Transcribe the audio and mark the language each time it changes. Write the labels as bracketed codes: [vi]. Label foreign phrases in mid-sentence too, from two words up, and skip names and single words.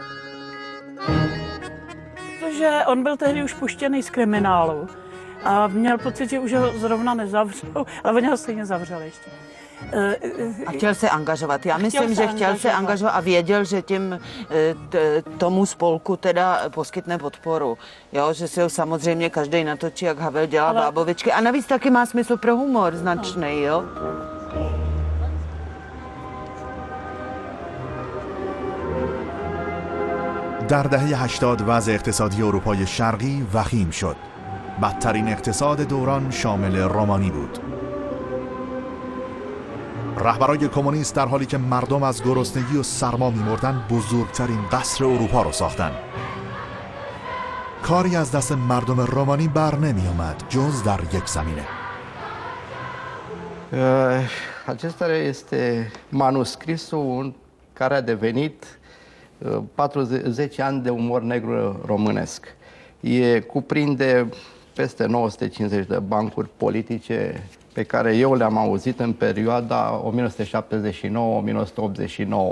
[cs] Protože on byl tehdy už puštěný z kriminálu a měl pocit, že už ho zrovna nezavřou, ale oni ho stejně zavřeli ještě. A chtěl se angažovat. Já myslím, že chtěl se angažovat a věděl, že tím tomu spolku teda poskytne podporu. Jo, že si ho samozřejmě každý natočí, jak Havel dělá bábovičky. A navíc taky má smysl pro humor značný, jo. [fa] در دهه 80 وضع اقتصادی اروپای شرقی وخیم شد. بدترین اقتصاد دوران شامل رومانی بود. رهبرای کمونیست در حالی که مردم از گرسنگی و سرما می‌مردند، بزرگترین قصر اروپا را ساختند. کاری از دست مردم رومانی بر نمی آمد جز در یک زمینه. [ro] Acesta este manuscrisul care a devenit 40 ani de umor negru românesc. Cuprinde peste 950 de bancuri politice pe care eu le-am auzit în perioada 1979-1989.